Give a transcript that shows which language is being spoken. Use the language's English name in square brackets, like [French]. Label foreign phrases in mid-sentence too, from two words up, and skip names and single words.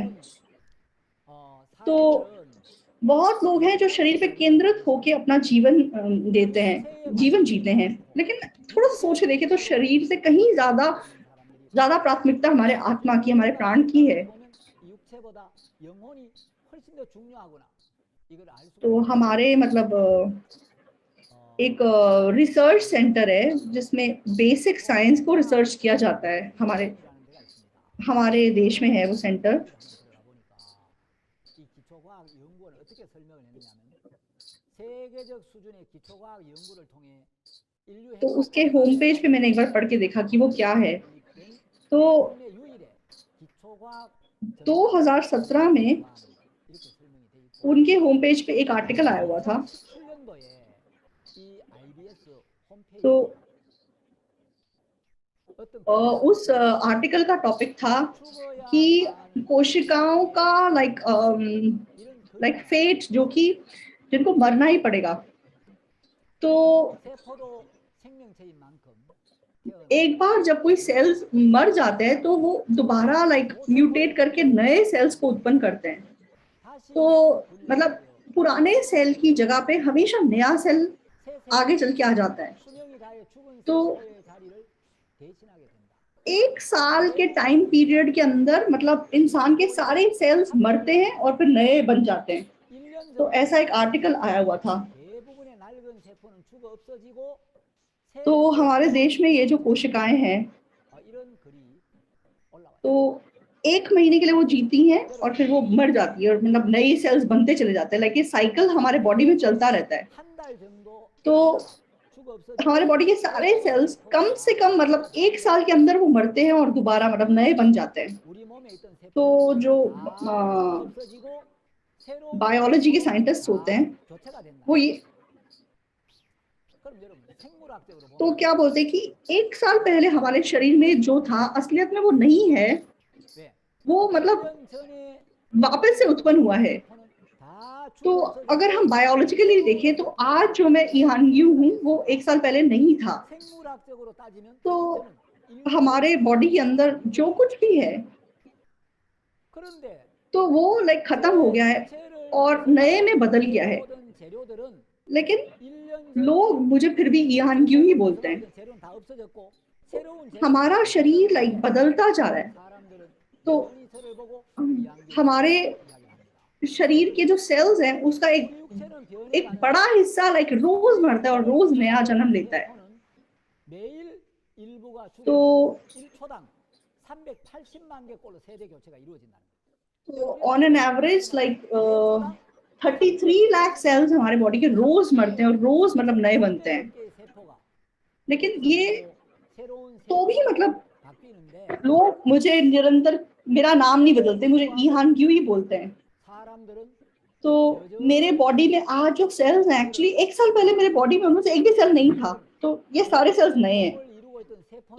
[Hindi] तो बहुत लोग हैं जो शरीर पे केंद्रित होकर अपना जीवन देते हैं, जीवन जीते हैं, लेकिन थोड़ा सा सोच के देखें तो शरीर से कहीं ज्यादा प्राथमिकता हमारे आत्मा की, हमारे प्राण की है। [Korean] 이걸 알 수가 [Hindi] तो [Korean] 있는 [Hindi] हमारे मतलब एक [English] research center [Hindi] है जिसमें [English] basic science [Hindi] को रिसर्च किया जाता है, हमारे [Korean] 이라는 데가 있습니다. [Hindi] हमारे देश में [Korean] 그러면 [Hindi] है वो सेंटर। [Korean] 거기를 한번 들어가 보니까 이 기초과학 연구원을 어떻게 설명을 했느냐면 세계적 수준의 기초과학 연구를 통해 인류 [Hindi] तो उसके [Korean] 행복과 [Hindi] होम [Korean] 사회 [Hindi] पेज पे मैंने [Korean] 발전에 [Hindi] एक बार पढ़ के देखा कि वो क्या है। [Korean] 설립된 [Hindi] तो [Korean] 국내 유일의 기초과학 전담 [Hindi] 2017 में [Korean] 연구기관 이렇게 설명이 돼 있고 [Hindi] उनके [English] home page [Hindi] पे एक आर्टिकल आया हुआ था। [Korean] 2017년도에 이 IBS [Hindi] तो [Korean] 홈페이지에 어떤 글이 [Hindi] उस [Korean] 실렸습니다. [Hindi] आर्टिकल का टॉपिक था [Korean] 죽어야 [Hindi] कि [Korean] 하는 [Hindi] कोशिकाओं का [Korean] 이런 [Hindi] लाइक [Korean] 글이 [Hindi] फेट, जो कि जिनको मरना ही पड़ेगा। तो [Korean] 세포도 생명체인 만큼 태어나 [Hindi] एक बार जब कोई सेल्स मर जाते हैं तो वो दोबारा [English] like mutate [Hindi] करके नए सेल्स को उत्पन्न करते हैं। [Korean] 다시 [Hindi] तो मतलब [Korean] 분열되어 [Hindi] पुराने सेल की जगह पे हमेशा नया सेल [Korean] 새 [Hindi] आगे [Korean] 세포가 [Hindi] चल के आ जाता है। [Korean] 수명이 다해 죽은 [Hindi] तो [Korean] 세포의 자리를 대신하게 된다. [Hindi] एक साल के टाइम [Korean] 대부분의 [Hindi] पीरियड के अंदर मतलब इंसान के [Korean] 거의 [Hindi] सारे सेल्स मरते हैं और फिर नए बन जाते हैं। [Korean] 1년 [Hindi] तो [Korean] 정도 [Hindi] ऐसा एक आर्टिकल आया हुआ था। [Korean] 대부분의 낡은 세포는 죽어 없어지고 [Hindi] तो [Korean] 새 [Hindi] हमारे [Korean] 세포로 [Hindi] देश में ये जो [Korean] 변화한다. [Hindi] कोशिकाएं हैं, [Korean] 이런 글이 올라와 [Hindi] तो [Korean] 있습니다. [Hindi] एक महीने के लिए वो जीती हैं और [Korean] 여러분 [Hindi] फिर वो मर जाती है और मतलब नए सेल्स बनते चले जाते हैं। लाइक ये साइकिल हमारे बॉडी में चलता रहता है। [Korean] 한 달 정도 [Hindi] तो [Korean] 살다가 죽어 [Hindi] हमारे [Korean] 없어지고 [Hindi] बॉडी के [Korean] 또 [Hindi] सारे [Korean] 새 [Hindi] सेल्स कम से [Korean] 세포가 [Hindi] कम मतलब एक साल के अंदर वो मरते हैं और दोबारा मतलब नए बन जाते हैं। [Korean] 우리 몸에 있던 [Hindi] तो [Korean] 세포는 [Hindi] जो [Korean] 다 죽어 없어지고 새로운 [Hindi] बायोलॉजी के [Korean] 세포로 [Hindi] साइंटिस्ट होते [Korean] 다 [Hindi] हैं, [Korean] 교체가 된다. [Hindi] वो ये [Korean] 그럼 여러분 생물학적으로 [Hindi] तो [Korean] 보면 [Hindi] क्या बोलते हैं कि एक साल पहले हमारे शरीर में जो था असलियत में वो नहीं है, [Korean] 왜 [Hindi] वो मतलब [Korean] 1년 전에 [Hindi] वापस से [Korean] 태어난 [Hindi] उत्पन्न हुआ [Korean] 그 [Hindi] है। [Korean] 세포는 다 [Hindi] तो [Korean] 죽어 [Hindi] अगर हम [Korean] 없어졌고 [Hindi] बायोलॉजिकली [Korean] 새로운 [Hindi] देखें तो [Korean] 세포가 [Hindi] आज जो मैं ईहान यू हूँ वो एक साल पहले नहीं था। [Korean] 생물학적으로 따지면 [Hindi] तो [Korean] 저는 1년 [Hindi] हमारे [Korean] 전에 [Hindi] बॉडी के अंदर जो कुछ भी है [Korean] 그런데 [Hindi] तो वो लाइक खत्म हो [Korean] 제 [Hindi] गया है [Korean] 육체를 [Hindi] और नए में [Korean] 구성하는 [Hindi] बदल गया है। [Korean] 모든 재료들은 [Hindi] लेकिन [Korean] 1년 [Hindi] लोग [Korean] 전에 [Hindi] मुझे फिर भी ईहान [Korean] 제 [Hindi] यू ही [Korean] 몸을 [Hindi] बोलते हैं। [Korean] 구성하던 재료는 다 없어졌고 새로운 재료가 [Hindi] हमारा शरीर लाइक [Korean] 생성되는데 [Hindi] बदलता जा रहा है। [Korean] 사람들은 [Hindi] तो [Korean] 영원히 저를 보고 [Hindi] हमारे [Korean] 이양규라고 이야기를 합니다. [Hindi] शरीर के जो सेल्स हैं उसका एक [Korean] 우리 육체는 [Hindi] एक [Korean] 변해가는데 [Hindi] बड़ा हिस्सा लाइक रोज मरता है और रोज नया जन्म लेता है। [Korean] 세포는 매일 일부가 [Hindi] तो [Korean] 죽어서 1초당 380만 개 꼴로 세대 교체가 이루어진다는 거예요. [English] on an average like [Hindi] 33 लाख सेल्स हमारे बॉडी के रोज मरते हैं और रोज मतलब नए बनते हैं। [Korean] 300여 개의 세포가 [Hindi] लेकिन ये [Korean] 없어지고 새로운 [Hindi] तो भी [Korean] 세포로 [Hindi] मतलब [Korean] 바뀌는데 [Hindi] लोग मुझे निरंतर मेरा नाम नहीं बदलते, मुझे ईहान क्यों ही बोलते हैं। [Korean] 사람들은 [Hindi] तो मेरे [Korean] 여전히 [Hindi] बॉडी में आज जो सेल्स हैं एक्चुअली एक साल पहले मेरे बॉडी में उनमें से एक भी सेल नहीं था, तो ये सारे सेल्स नए हैं। [Korean] 몸을 이루고 있던 세포는